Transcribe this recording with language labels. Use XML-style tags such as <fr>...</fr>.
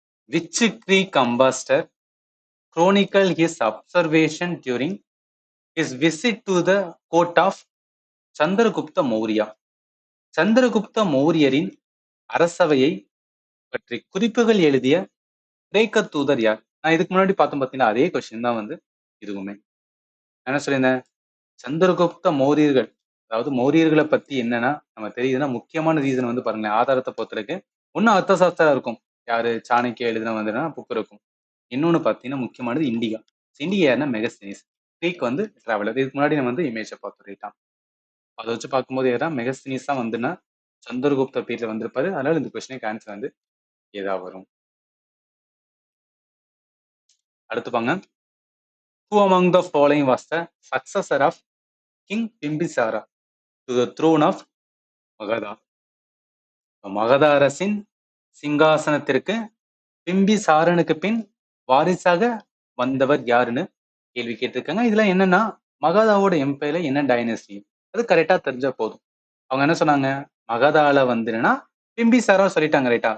<en>Which Greek ambassador chronicle his observation during his visit to the court of Chandragupta Maurya?</en> <ta>Chandragupta மௌரியரின் அரசவையை பற்றி குறிப்புகள் எழுதிய கிரேக்க தூதர் யார்? நான் இதுக்கு முன்னாடி பார்த்தோம் பார்த்தீங்கன்னா அதே கொஸ்டின் தான் வந்து இதுவுமே. என்ன சொல்லியிருந்தேன், சந்திரகுப்த மௌரியர்கள், அதாவது மௌரியர்களை பத்தி என்னன்னா நம்ம தெரியுதுன்னா முக்கியமான ரீசன் வந்து பாருங்களேன், ஆதாரத்தை பொறுத்தவரைக்கும் ஒன்னும் அர்த்தசாஸ்திரம் இருக்கும். யாரு சாணக்கிய எழுதின வந்துன்னா புக் இருக்கும். இன்னொன்னு பார்த்தீங்கன்னா முக்கியமானது இண்டிகா. இண்டிகா யாருன்னா மெகஸ்தீனிஸ். கிரீக் வந்து டிராவலர். இதுக்கு முன்னாடி நம்ம வந்து இமேஜை பார்த்து ரைட்டா. அதை வச்சு பார்க்கும்போது ஏதா மெகஸ்தீனிஸ் தான் வந்துன்னா சந்திரகுப்த பீரியட்ல வந்திருப்பாரு. அதனால இந்த கொஸ்டினுக்கு ஆன்சர் வந்து ஏதா வரும். அடுத்து பாங்க.</ta> <en>Who among the following was the successor of King Bimbisara to the throne of Magadha?</en> <ta>Magadha அரசின் சிங்காசனத்திற்கு பிம்பிசாரனுக்கு பின் வாரிசாக வந்தவர் யாருன்னு கேள்வி கேட்டிருக்காங்க. இதுல என்னன்னா மகதாவோட எம்பையர்ல என்ன டைனஸ்டி அது கரெக்டா தெரிஞ்சா போதும். அவங்க என்ன சொன்னாங்க, மகதால வந்துன்னா பிம்பிசாரா சொல்லிட்டாங்க ரைட்டா.</ta>